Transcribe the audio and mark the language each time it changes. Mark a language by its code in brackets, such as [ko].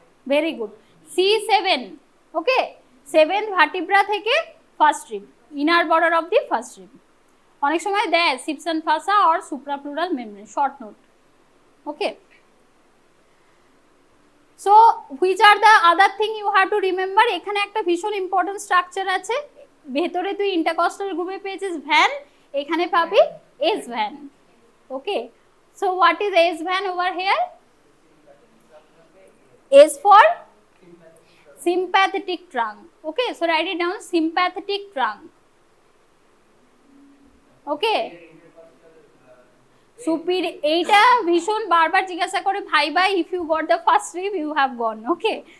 [bn] Very good, C7, ওকে, 7th vertebra থেকে first rib, inner border of the first rib. অনেক সময় দেয় Simpson fossa or suprapleural membrane, short note, okay. [en] So which are the other thing you have to remember? [bn] এখানে একটা ভীষণ important structure আছে, ভেতরে তুই ইন্টারকস্টাল গ্রুপে পেয়েছিস ভ্যান, এখানে পাবি S van, okay. [en] So what is S van over here? S for sympathetic trunk, okay, so write it down, sympathetic trunk, okay. [bn] Superior, এইটা ভীষণ বারবার জিজ্ঞাসা করে viva, [en] if you got the first rib you have gone, [bn] okay.